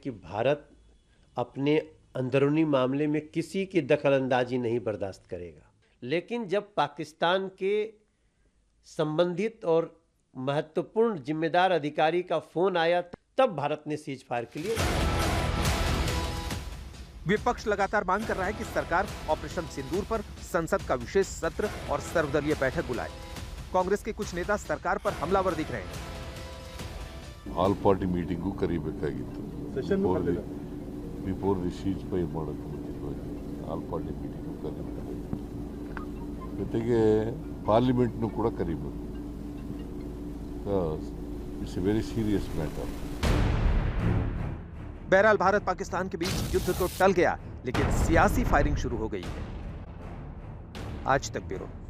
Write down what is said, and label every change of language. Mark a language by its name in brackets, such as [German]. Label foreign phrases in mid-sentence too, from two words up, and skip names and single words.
[Hindi] कि भारत अपने अंदरूनी मामले में किसी की दखलंदाजी नहीं बर्दाश्त करेगा, लेकिन जब पाकिस्तान के संबंधित और महत्वपूर्ण जिम्मेदार अधिकारी का फोन आया तब भारत ने [English] cease fire [Hindi] के लिए। विपक्ष लगातार मांग कर रहा है कि सरकार ऑपरेशन सिंदूर पर संसद का विशेष सत्र और सर्वदलीय बैठक बुलाए। कांग्रेस के कुछ नेता सरकार पर हमलावर दिख रहे हैं। [English] all party [Kannada] ಮೀಟಿಂಗು ಕರೀಬೇಕಾಗಿತ್ತು, [English] before the cease fire [Kannada] ಮಾಡೋಕ್ಕೆ ಮುಂಚಿತವಾಗಿ [English] all party [Kannada] ಮೀಟಿಂಗು ಕರೀಬೇಕಾಗಿತ್ತು, ಜೊತೆಗೆ ಪಾರ್ಲಿಮೆಂಟ್ನು ಕೂಡ ಕರೀಬೇಕು। [English] it's a very serious matter. [Hindi] बहरहाल भारत पाकिस्तान के बीच युद्ध तो टल गया, लेकिन सियासी फायरिंग शुरू हो गई है। आज तक ब्यूरो।